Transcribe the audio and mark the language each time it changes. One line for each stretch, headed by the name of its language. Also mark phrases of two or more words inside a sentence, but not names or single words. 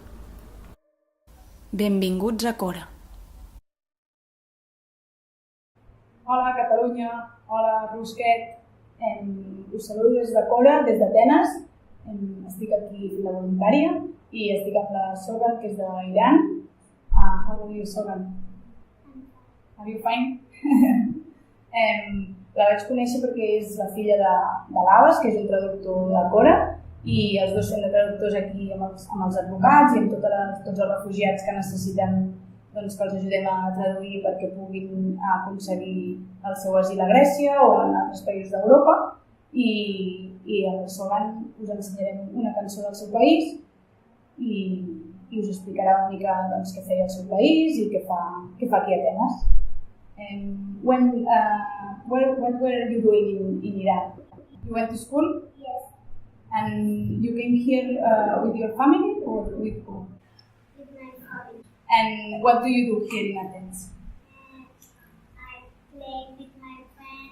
Catalan: Benvinguts a Cora. Hola Catalunya, hola Rusquet, us saludo des de Cora, des d'Atenes. Estic aquí la voluntària i estic amb la Sogan, que és d'Iran.
English: How are you, Sogan? Are you fine?
Catalan: La vaig conèixer perquè és la filla de l'Abbas, que és un traductor de Cora, i els dos són de traductors aquí amb els advocats i amb tots els refugiats que necessiten que els ajudem a traduir perquè puguin aconseguir el seu asil a Grècia o en altres països d'Europa. I al Sogan us ensenyarem una cançó del seu país i us explicarà una mica què feia al seu país i què fa aquí a Atenes.
English: What were you doing in Iran? You went to school? Yes. And you came here with your family or with who? With my family. And what do you do here in Athens? I play with my friend.